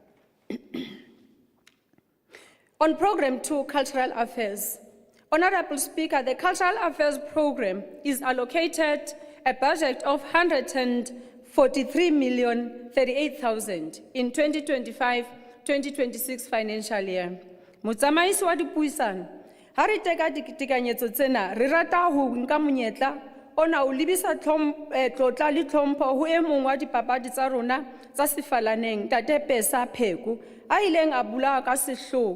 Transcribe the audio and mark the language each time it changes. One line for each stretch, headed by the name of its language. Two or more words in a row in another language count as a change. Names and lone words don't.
English: On Program 2, Cultural Affairs. Honorable Speaker, the Cultural Affairs Program is allocated a budget of 143,038,000 in 2025-2026 financial year.
Southern Sotho: Motsamaisi wa dipuisano, ha re teka ditekanyetso tsena, re rata ho nka monyetla ona o lebisa tlotla le tlhompho ho e mong wa dipapadi tsa rona tsa sefalaneng, Tate Pesa Pheko, a ileng a bula ka sehloho.